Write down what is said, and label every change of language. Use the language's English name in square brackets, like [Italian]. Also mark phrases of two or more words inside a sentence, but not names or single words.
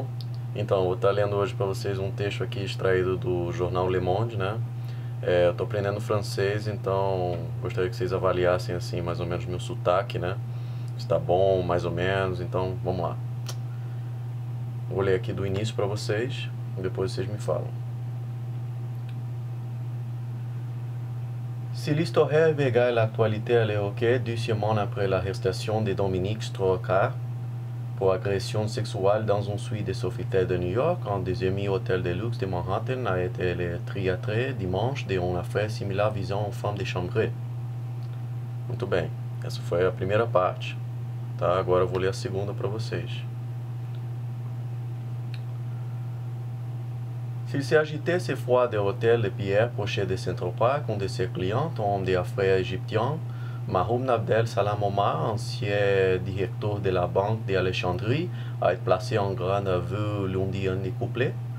[Portuguese] Então, vou estar lendo hoje para vocês um texto aqui extraído do jornal Le Monde, né? Eu estou aprendendo francês, então gostaria que vocês avaliassem assim mais ou menos meu sotaque, né? Se está bom, mais ou menos, então vamos lá. Vou ler aqui do início para vocês e depois vocês me falam. [French] Si l'histoire veut l'actualité à l'évoquer 2 semaines après l'arrestation de Dominique Strauss-Kahn pour agression sexuelle dans une suite de Sofitel de New York, un des hôtel de luxe de Manhattan a été le triatré dimanche de uma affaire similar visant une femme de chambre. [Portuguese] Muito bem, essa foi a primeira parte. Tá? Agora eu vou ler a segunda para vocês. [French] S'il s'agitait cette fois de l'hôtel de Pierre Pochet de Central Park, un de ses clients, un homme d'affaires égyptien, Mahoum Abdel Salam Omar, ancien directeur de la banque d'Alexandrie, a été placé en garde à vue lundi en couplé.